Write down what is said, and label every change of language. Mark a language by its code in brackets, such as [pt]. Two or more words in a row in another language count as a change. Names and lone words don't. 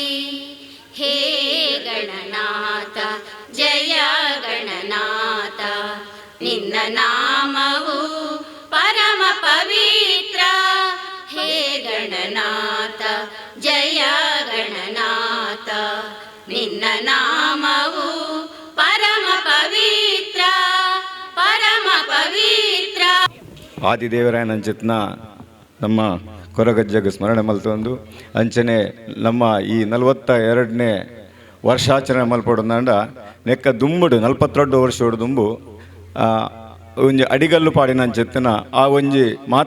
[kn] ಹೇ ಗಣನಾಥ ಜಯ ಗಣನಾಥ, ನಿನ್ನ ನಾಮವು ಪರಮ ಪವಿತ್ರ. ಹೇ ಗಣನಾಥ ಜಯ ಗಣನಾಥ, ನಿನ್ನ ನಾಮವು ಪರಮ ಪವಿತ್ರ, ಪರಮ ಪವಿತ್ರ. [tcy] ಆದಿದೇವರಾಯನಂಚಿತ್ನ ನಮ್ಮ ಕೊರಗಜ್ಜಗ ಸ್ಮರಣೆ ಮಲ್ತೊಂದು ಅಂಚನೆ ನಮ್ಮ ಈ 42ನೇ ವರ್ಷಾಚರಣೆ ಮಲ್ಪಡೋದಂಡ ನೆಕ್ಕ ದುಂಬುಡು 42 ವರ್ಷೋಡು ದುಂಬು ಒಂಜಿ ಅಡಿಗಲ್ಲು ಪಾಡಿನ ಅಂಚೆತ್ತಿನ ಆ ಒಂಜಿ ಮಾತಾ